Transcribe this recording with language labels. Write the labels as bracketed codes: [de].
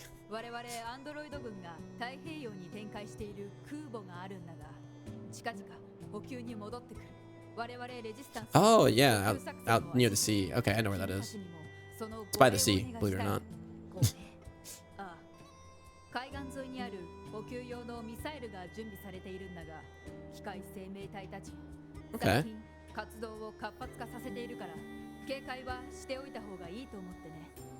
[ja] 我々アンドロイド軍が太平洋に展開している空母があるんだが、近々補給に戻ってくる。我々レジスタンス。 [en] Oh yeah, out near the sea. Okay, I know where that is. It's by the sea, believe it or not. [ja] 海岸沿いにある補給用のミサイルが準備されているんだが、機械生命体たちも最近活動を活発化させているから、警戒はしておいた方がいいと思ってね。